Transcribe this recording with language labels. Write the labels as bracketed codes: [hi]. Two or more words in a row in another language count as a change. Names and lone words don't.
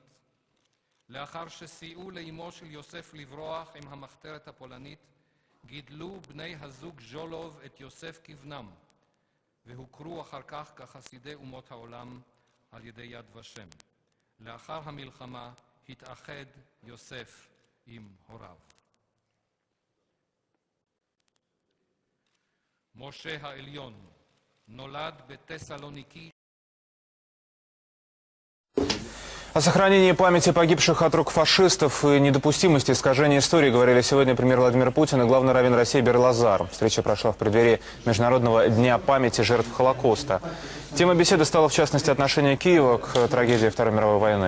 [he] לאחר שסייעו לאימו של יוסף לברוח עם המחתרת הפולנית, גידלו בני הזוג ז'ולוב את יוסף כבנם, והוכרו אחר כך כחסידי אומות העולם על ידי יד ושם. לאחר המלחמה התאחד יוסף עם הוריו. משה העליון נולד בתסלוניקי. [ru] О сохранении памяти погибших от рук фашистов и недопустимости искажения истории говорили сегодня премьер Владимир Путин и главный раввин России Бер-Лазар. Встреча прошла в преддверии Международного дня памяти жертв Холокоста. Тема беседы стала, в частности, отношение Киева к трагедии Второй мировой войны.